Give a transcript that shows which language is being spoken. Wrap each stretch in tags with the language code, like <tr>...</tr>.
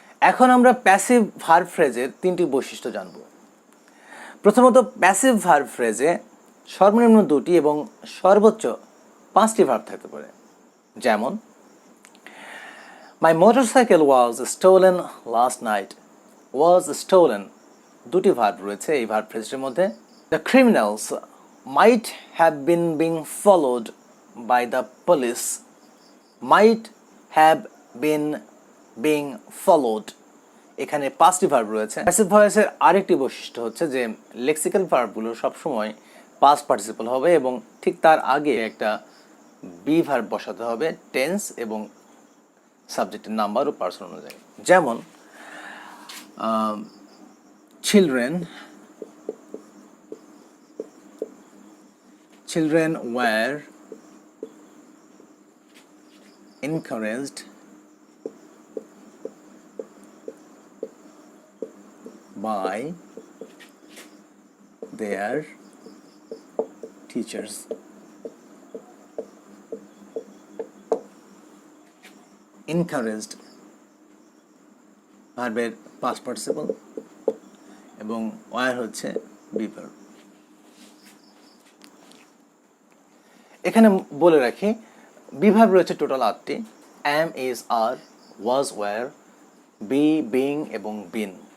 <bn>এখন আমরা passive verb ফ্রেজের তিনটি বৈশিষ্ট্য জানব। প্রথমত, প্যাসিভ ভার্ব ফ্রেজে সর্বনিম্ন 2টি এবং সর্বোচ্চ 5টি ভার্ব থাকতে পারে।</bn> <en>যেমন my motorcycle was stolen last night.</en> <bn>Was stolen, 2টি ভার্ব রয়েছে এই ভার্ব ফ্রেজের মধ্যে।</bn> <en>The criminals might have been being followed by the police. Might have been being followed,</en> <bn>এখানে 5টি ভার্ব রয়েছে। প্যাসিভ ভয়েসের আরেকটি বৈশিষ্ট্য হচ্ছে যে লেক্সিক্যাল ভার্বগুলো সবসময় পাস্ট পার্টিসিপল হবে এবং ঠিক তার আগে একটা বি ভার্ব বসাতে হবে টেন্স এবং সাবজেক্টের নাম্বার ও পার্সন অনুযায়ী।</bn> <en>যেমন Children were encouraged by their teachers.</en> <bn>Encouraged ভার্বের পাস্ট পার্টিসিপল এবং ওয়ার হচ্ছে বি ভার্ব। এখানে বলে রাখি বিভার্ব রয়েছে টোটাল 8টি, am, is, are, was, were, be, being এবং been।</bn>